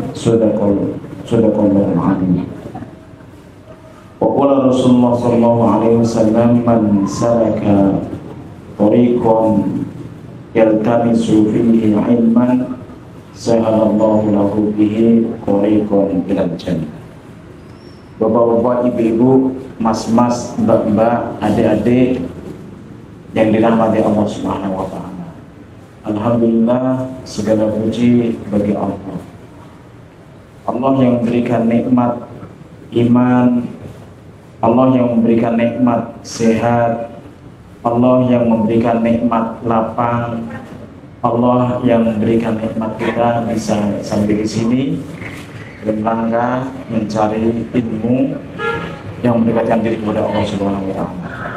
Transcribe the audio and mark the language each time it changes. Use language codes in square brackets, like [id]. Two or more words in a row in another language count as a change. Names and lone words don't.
[ar] صدق الله عليه. وقال رسول الله صلى الله عليه وسلم من سلك طريقا يلتمس فيه علما سهل الله له به طريقا إلى الجنة. [id] Bapak-bapak, ibu-ibu, mas-mas, mbak-mbak, adik-adik yang dirahmati Allah [ar] سبحانه وتعالى. [id] Alhamdulillah, segala puji bagi Allah. Allah yang memberikan nikmat iman, Allah yang memberikan nikmat sehat, Allah yang memberikan nikmat lapang, Allah yang memberikan nikmat kita bisa sampai di sini dalam rangka mencari ilmu yang mendekatkan diri kepada Allah [ar] سبحانه وتعالى.